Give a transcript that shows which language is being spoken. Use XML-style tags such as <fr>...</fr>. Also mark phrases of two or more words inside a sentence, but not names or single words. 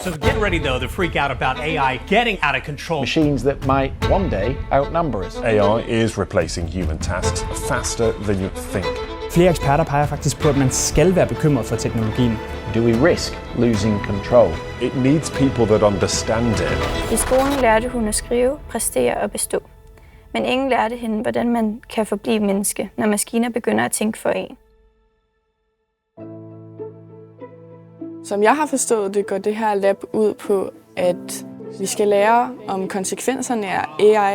<en>So get ready, though, to freak out about AI getting out of control. Machines that might one day outnumber us. AI is replacing human tasks faster than you think.</en> <da>Flere eksperter peger faktisk på, at man skal være bekymret for teknologien.</da> <en>Do we risk losing control? It needs people that understand it.</en> <da>I skolen lærte hun at skrive, præstere og bestå. Men ingen lærte hende, hvordan man kan forblive menneske, når maskiner begynder at tænke for en. Som jeg har forstået det, går det her lab ud på, at vi skal lære om konsekvenserne af AI.</da>